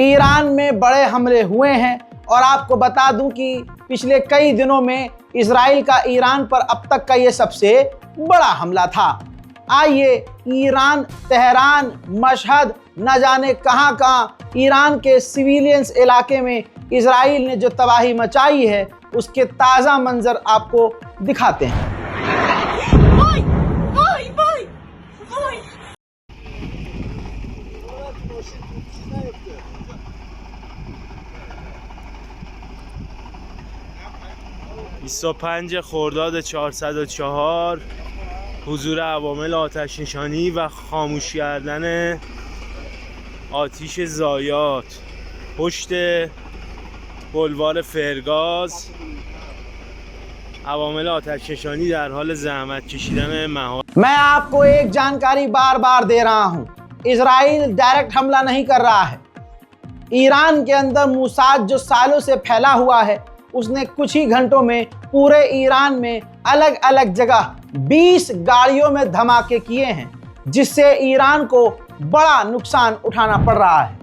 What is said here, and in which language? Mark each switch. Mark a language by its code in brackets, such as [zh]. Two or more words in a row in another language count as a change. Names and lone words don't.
[hi] ईरान में बड़े हमले हुए हैं और आपको बता दूं कि पिछले कई दिनों में इजराइल का ईरान पर अब तक का ये सबसे बड़ा हमला था। आइए ईरान, तेहरान, मशहद, न जाने कहां ईरान के सिविलियंस इलाके में इजराइल ने जो तबाही मचाई है उसके ताज़ा मंजर आपको दिखाते हैं। [fa] خرداد 404 حضور عوامل آتش نشانی و خاموش کردن آتش ضایعات پشت بلوار فرگاز. عوامل آتش نشانی در حال زحمت کشیدن محال. [hi] मैं आपको एक जानकारी बार बार दे रहा हूं, इजराइल डायरेक्ट हमला नहीं कर रहा है। ईरान के अंदर मोसाद जो सालों से फैला हुआ है, उसने कुछ ही घंटों में पूरे ईरान में अलग अलग जगह 20 गाड़ियों में धमाके किए हैं, जिससे ईरान को बड़ा नुकसान उठाना पड़ रहा है।